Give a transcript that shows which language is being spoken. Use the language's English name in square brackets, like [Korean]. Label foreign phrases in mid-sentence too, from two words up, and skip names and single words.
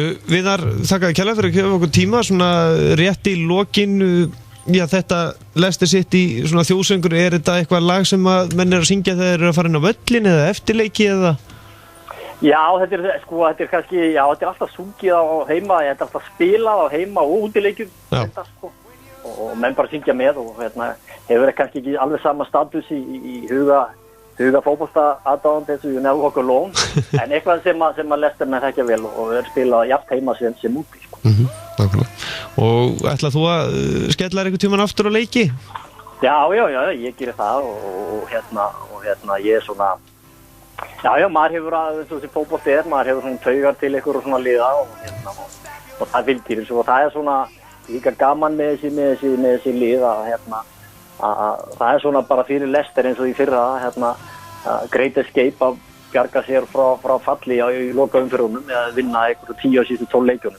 [Icelandic] Viðar, þakka kærlega fyrir að gefa okkur tíma svona rétt í lokin þetta Leicester City svona þjóðsöngur, er þetta eitthvað lag sem að menn er að syngja þegar þeir eru að fara inn á völlin eða eftirleiki eða? Já, þetta er kannski, þetta er alltaf sungið á heima, þetta er alltaf spilað á heima og útileikjum og menn bara syngja með og hefur kannski ekki alveg sama status í huga fótbolta aðdáðandi eins og you never walk alone en eitthvað sem að Leicester með þekkja vel og er spilað jafnt heima sem úti Og ætlað þú að skella einhvern tímann aftur á leiki? Já, ég gerir það og ég er svona maður hefur eins og þessi fótbolti maður hefur svona taugar til ykkur og svona liða og það fylgir og það er svona líka gaman með þessi lið að það svona bara fyrir Leicester eins og í fyrra Great Escape að bjarga sér frá falli í loka umferðunum eða vinna einhverju 10 af síðustu 12 leikjunum.